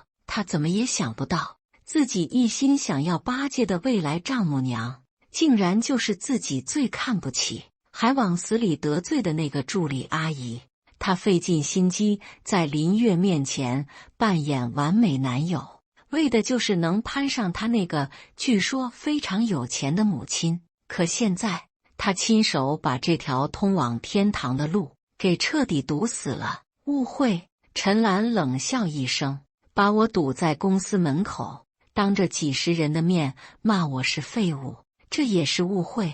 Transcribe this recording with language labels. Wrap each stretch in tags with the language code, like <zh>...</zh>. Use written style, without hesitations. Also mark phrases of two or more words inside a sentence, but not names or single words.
<zh>他怎麼也想不到，自己一心想要巴結的未來丈母娘， 竟然就是自己最看不起，還往死裡得罪的那個助理阿姨。他費盡心機在林月面前扮演完美男友，為的就是能攀上他那個據說非常有錢的母親。可現在他親手把這條通往天堂的路給徹底堵死了。誤會。陳嵐冷笑一聲，把我堵在公司門口，當着幾十人的面罵我是廢物，這也是誤會。</zh>